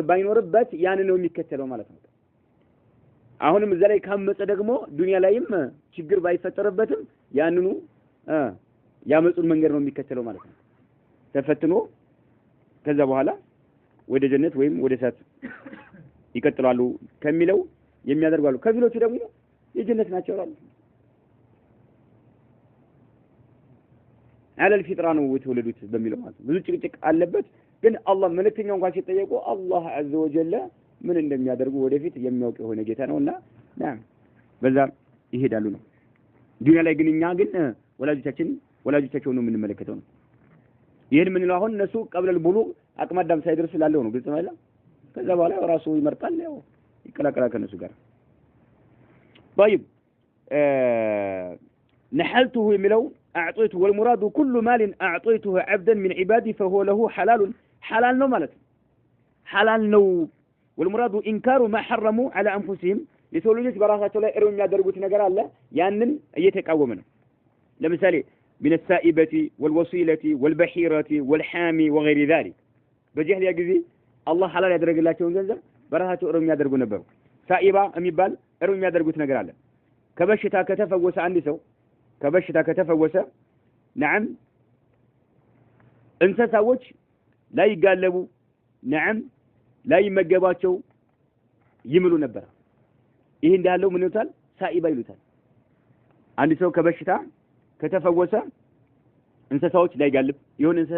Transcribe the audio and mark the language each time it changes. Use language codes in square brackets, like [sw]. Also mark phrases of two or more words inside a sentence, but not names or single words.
[am] ባይኖርበት ያን ነው የሚከተለው ማለት ነው አሁንም እዛ ላይ ካመፀ ደግሞ ዱንያ ላይም ችግር ባይፈጠርበትም ያንኑ ያመጹን መንገድ ነው የሚከተለው ማለት ነው ተፈትኖ ከዛ በኋላ ወደ ጀነት ወይም ወደ እሳት ይቀጥላሉ ከሚለው የሚያደርጋሉ ከፊሎቹ ደግሞ የጀነት ናቸው አሉ [ar] على الفطره [am] ነው የተወለዱት በሚለው ማለት ብዙ ጭቅጭቅ አለበት ግን አላህ መልእክተኛው እንኳን ሲጠየቁ አላህ [ar] عز وجل [am] ምን እንደሚያደርጉ ወደፊት የሚያውቅ የሆነ ጌታ ነውና ናም በዛ ይሄዳሉ ነው ዱንያ ላይ ግን እኛ ግን ወላጆቻቸው ነው የምንመለከተው ነው ይሄን ምን ነው አሁን እነሱ [ar] قبل البلوغ [am] አቅመ አዳም ሳይደርስ ላለው ነው ግልጽ ማለት ከዛ በኋላ ራሱ ይመርጣል ያው ይቀላቀላል ከነሱ ጋር طيب [ar] نحلته يملو اعطيته والمراد كل مال اعطيته عبدا من عبادي فهو له حلال [am] ነው ማለት [ar] حلال [am] ነው [ar] والمراد انكار ما حرموا على انفسهم [am] የሰው ልጆች በራሳቸው ላይ እረው የሚያደርጉት ነገር አለ ያንን እየተቃወመ ነው ለምሳሌ [ar] من السائبة والوصيلة والبحيرة والحامي وغير ذلك [am] በጀህሊያ ጊዜ አላህ ሐላል ያደረገላቸውን ገንዘብ በራሳቸው እረው የሚያደርጉ ነበሩ ሳኢባ የሚባል እረው የሚያደርጉት ነገር አለ ከበሽታ ከተፈወሰ አንድ ሰው ከበሽታ ከተፈወሰ نعم እንስሳዎች ላይ ይጋለቡ نعم ላይ ይመገባቸው ይምሉ ነበር ይሄ እንዳለው ምን ይሉታል ሳኢባ ይሉታል አንድ ሰው ከበሽታ ከተፈወሰ እንስሳዎች ላይ ይጋልብ ይሁን እንስሳ